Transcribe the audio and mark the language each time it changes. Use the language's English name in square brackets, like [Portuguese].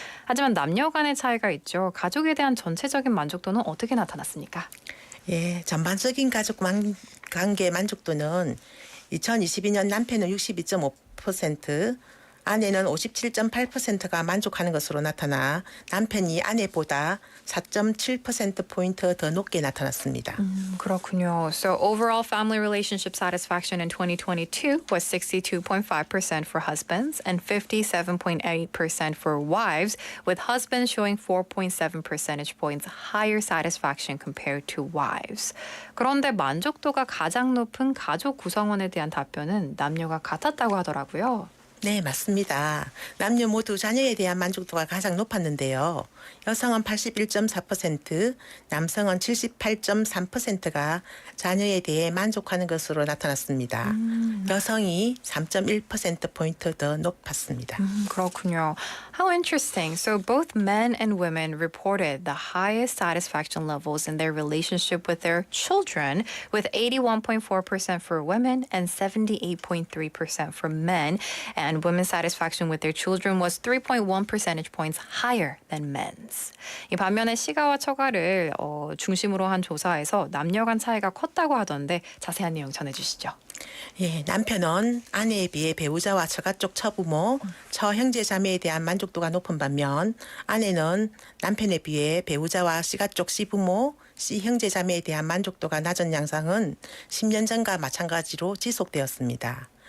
[Korean] 하지만 남녀 간의 차이가 있죠. 가족에 대한 전체적인 만족도는 어떻게 나타났습니까? 예, 전반적인 가족 관계 만족도는 2022년 남편은 62.5%, 아내는 57.8%가 만족하는 것으로 나타나 남편이 아내보다 4.7%포인트 더 높게 나타났습니다. 그렇군요. [English] So overall family relationship satisfaction in 2022 was 62.5% for husbands and 57.8% for wives, with husbands showing 4.7 percentage points higher satisfaction compared to wives. [Korean] 그런데 만족도가 가장 높은 가족 구성원에 대한 답변은 남녀가 같았다고 하더라고요. 네, 맞습니다. 남녀 모두 자녀에 대한 만족도가 가장 높았는데요. 여성은 81.4%, 남성은 78.3%가 자녀에 대해 만족하는 것으로 나타났습니다. 여성이 3.1%포인트 더 높았습니다. 그렇군요. [English] How interesting. So both men and women reported the highest satisfaction levels in their relationship with their children, with 81.4% for women and 78.3% for men. And women's satisfaction with their children was 3.1 percentage points higher than men's. [Korean] 이 반면에 시가와 처가를 중심으로 한 조사에서 남녀 간 차이가 컸다고 하던데 자세한 내용 전해주시죠. 예, 남편은 아내에 비해 배우자와 처가 쪽 처부모, 처형제 자매에 대한 만족도가 높은 반면 아내는 남편에 비해 배우자와 시가 쪽 시부모, 시형제 자매에 대한 만족도가 낮은 양상은 10년 전과 마찬가지로 지속되었습니다.